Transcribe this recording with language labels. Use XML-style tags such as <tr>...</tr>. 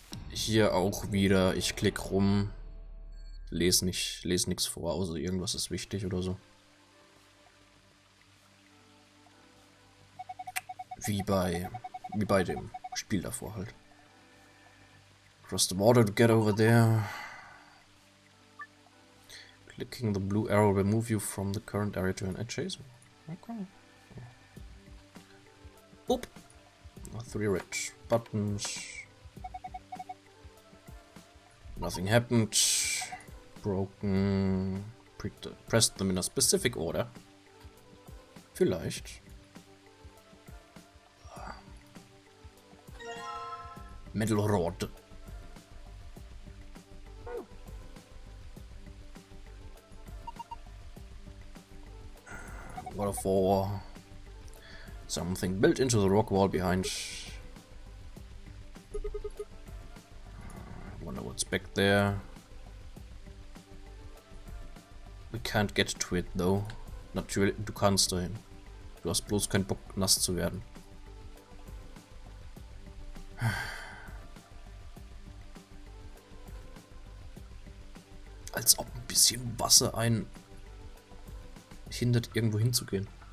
<de>Hier auch wieder, ich klicke rum, lese nichts vor, außer irgendwas ist wichtig oder so. Wie bei dem Spiel davor halt.</de> <en>Cross the water to get over there. Clicking the blue arrow will move you from the current area to an adjacent. Okay. Oop. 3 red buttons. Nothing happened. Broken. Pressed them in a specific order.</en> <de>Vielleicht.</de> <en>Metal Rod. Waterfall. Something built into the rock wall behind. Wonder what's back there. We can't get to it though.</en> <de>Natürlich, du kannst dahin. Du hast bloß keinen Bock, nass zu werden. Als ob ein bisschen Wasser einen hindert, irgendwo hinzugehen.</de>